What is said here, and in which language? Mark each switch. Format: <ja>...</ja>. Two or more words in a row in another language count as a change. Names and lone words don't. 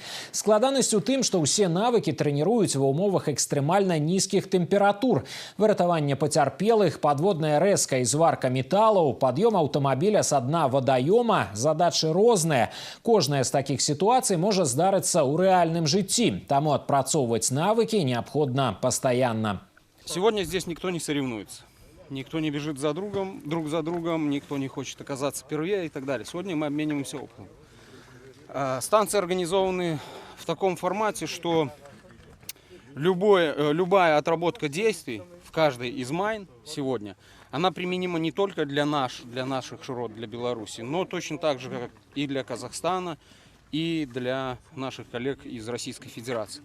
<be>Складанасць у тым, што ўсе навыкі трэніруюць ва ўмовах экстрэмальна нізкіх тэмператур. Выратаванне пацярпелых, падводная рэзка і зварка металлаў, пад'ём аўтамабіля са дна вадаёма, задачы розныя. Кожная з такіх сітуацый можа здарыцца ў рэальным жыцці, таму адпрацоўваць навыкі неабходна пастаянна.</be> <ru>Сегодня здесь никто не соревнуется. Никто не бежит друг за другом, никто не хочет оказаться первее и так далее. Сегодня мы обмениваемся опытом. Станции организованы в таком формате, что любая отработка действий в каждой из майн сегодня, она применима не только для наших широт, для Беларуси, но точно так же, как и для Казахстана, и для наших коллег из Российской Федерации.</ru>